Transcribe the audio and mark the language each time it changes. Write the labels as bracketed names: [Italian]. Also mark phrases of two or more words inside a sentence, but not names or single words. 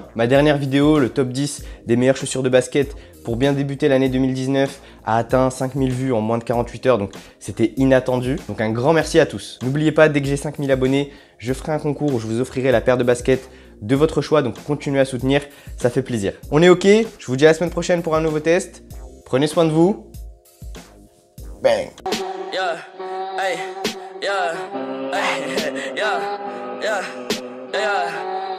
[French] Ma dernière vidéo, le top 10 des meilleures chaussures de basket pour bien débuter l'année 2019 a atteint 5000 vues en moins de 48 heures, donc c'était inattendu. Donc un grand merci à tous. N'oubliez pas, dès que j'ai 5000 abonnés, je ferai un concours où je vous offrirai la paire de baskets de votre choix, donc continuez à soutenir, ça fait plaisir. On est OK, je vous dis à la semaine prochaine pour un nouveau test. Prenez soin de vous. Bang. [English] Yeah, hey, yeah, hey, yeah, yeah, yeah.